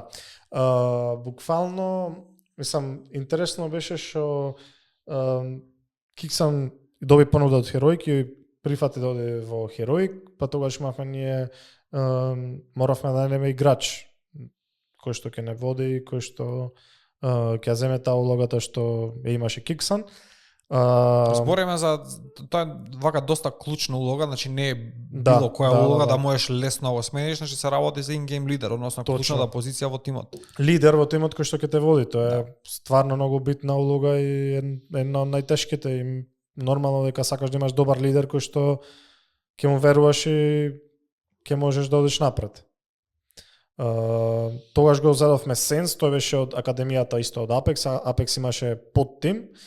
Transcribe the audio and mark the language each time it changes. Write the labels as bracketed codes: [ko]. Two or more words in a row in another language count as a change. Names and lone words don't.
[mk] Буквално, мислам, интересно беше што Киксан доби понуда од Heroic и прифати да оде во Heroic, па тогаш имавме ние моравме да најдеме играч кој што ќе не води, кој што ќе земе таа улогата што ја имаше Киксан. Збориме за тоа е вака доста клучна улога, значи не е било која улога да можеш лесно го смениш, значи се работи за in-game лидер, односно клучната позиција во тимот. Лидер во тимот кој што ќе те води, тоа е стварно многу битна улога и една од најтешките и нормално дека сакаш да имаш добар лидер кој што ќе му веруваш и ќе можеш да одиш напред. Тогаш го зедовме Сенс, тој беше од академијата исто од Apex, Apex имаше подтим.